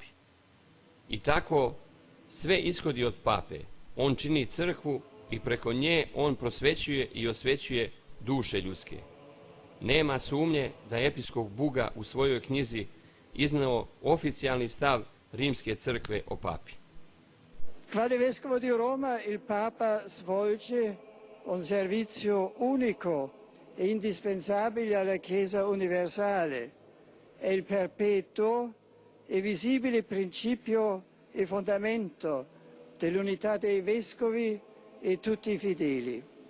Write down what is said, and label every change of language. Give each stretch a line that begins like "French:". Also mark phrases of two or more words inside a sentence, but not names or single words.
Serbian: I tako sve ishodi od pape. On čini crkvu i preko nje on prosvećuje i osvećuje duše ljudske. Nema sumnje da je episkop Buga u svojoj knjizi izneo oficijalni stav Rimske crkve o papi.
Italian: Quale vescovo di Roma il Papa svolge un servizio unico e indispensabile alla Chiesa universale. È il perpetuo e visibile principio e fondamento dell'unità dei vescovi e tutti i fedeli.